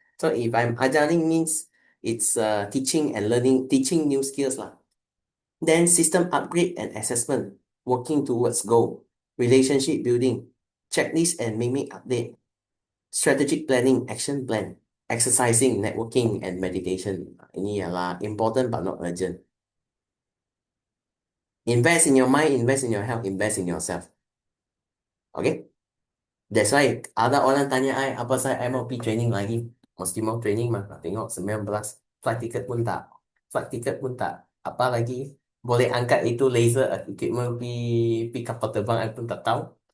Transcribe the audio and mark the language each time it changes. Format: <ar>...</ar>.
<en>So if I'm ajaring means it's teaching and learning, teaching new skills lah. Then system upgrade and assessment, working towards goal, relationship building, checklist and mimic update, strategic planning, action plan, exercising, networking and meditation.</en> <ms>Ini ialah</ms> <en>important but not urgent. Invest in your mind, invest in your health, invest in yourself.</en> <ms>Okay?</ms> <en>That's why</en> <ms>ada orang tanya apa saya mau pergi training lagi. Mesti mau training mah. Tengok 19. Flight ticket pun tak. Apa lagi? Boleh angkat itu laser equipment pi kapal terbang I pun tak tahu.</ms>